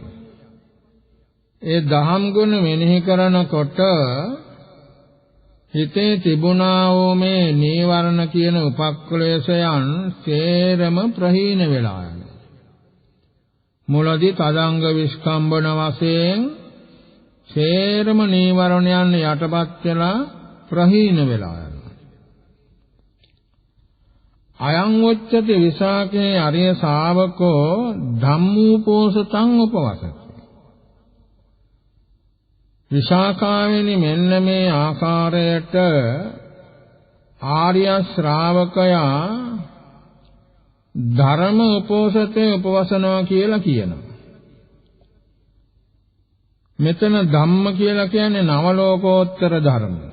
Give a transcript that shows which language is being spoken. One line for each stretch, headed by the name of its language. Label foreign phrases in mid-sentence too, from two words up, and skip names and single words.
Sinhala: ඒ දහම් ගුණ මෙනෙහි කරනකොට හිතේ තිබුණා වූ මේ නීවරණ කියන උපක්ඛලේශයන් සේරම ප්‍රහීන වෙලා යනවා. මුලදී තදංග විස්කම්බන වශයෙන් සේරම නීවරණයන් යටපත් වෙලා ප්‍රහීන වෙලා යනවා.
Pali: අයං උච්චති විසාකේ අරිය ශාවකෝ ධම්මූපෝසතං උපවසති.
Sinhala: විසාකාවෙනි මෙන්න මේ ආකාරයට ආර්ය ශ්‍රාවකයා ධර්ම උපෝසතේ උපවසනවා කියලා කියනවා. මෙතන ධම්ම කියලා කියන්නේ නවලෝකෝත්තර ධර්ම.